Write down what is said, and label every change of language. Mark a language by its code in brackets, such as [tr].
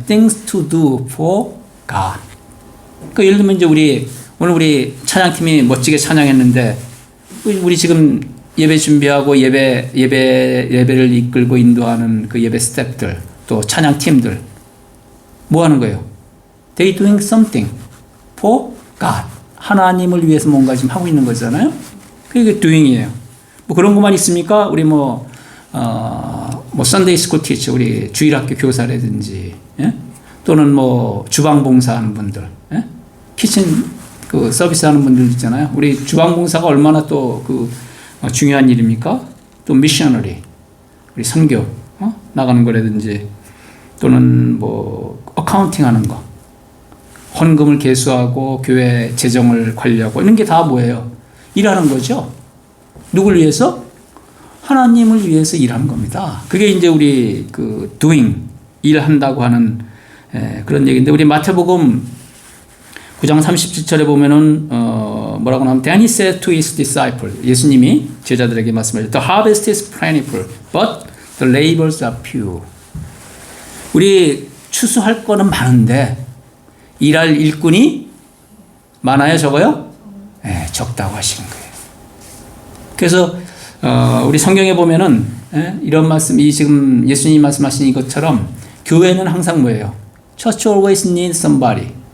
[en] Things to do for God. [ko] 그 예를 들면 이제 오늘 우리 찬양팀이 멋지게 찬양했는데 우리 지금 예배 준비하고 예배를 이끌고 인도하는 그 예배 스태프들 또 찬양팀들 뭐 하는 거예요? [en] They doing something for God. [ko] 하나님을 위해서 뭔가 지금 하고 있는 거잖아요. 그게 doing이에요. 뭐 그런 것만 있습니까? 우리 뭐 [en] Sunday School teacher, [ko] 우리 주일학교 교사라든지, 예? 또는 뭐 주방 봉사하는 분들, 예? 키친 그 서비스 하는 분들 있잖아요. 우리 주방 봉사가 얼마나 또 그 중요한 일입니까? 또 미셔너리, 우리 선교 나가는 거라든지, 또는 뭐 어카운팅 하는 거, 헌금을 계수하고 교회 재정을 관리하고 이런 게 다 뭐예요? 일하는 거죠. 누굴 위해서? 하나님을 위해서 일하는 겁니다. 그게 이제 우리 그 doing, 일한다고 하는 그런 얘기인데, 우리 마태복음 9장 37절에 보면은 뭐라고 나오면 [en] Then he said to his disciples, [ko] 예수님이 제자들에게 말씀하셨죠. [en] The harvest is plentiful, but the labors are few. [ko] 우리 추수할 거는 많은데 일할 일꾼이 많아요, 적어요? 네, 적다고 하시는 거예요. 그래서 우리 성경에 보면은 이런 말씀, 이 지금 예수님이 말씀하신 이것처럼 교회는 항상 뭐예요? [en] Church always needs somebody.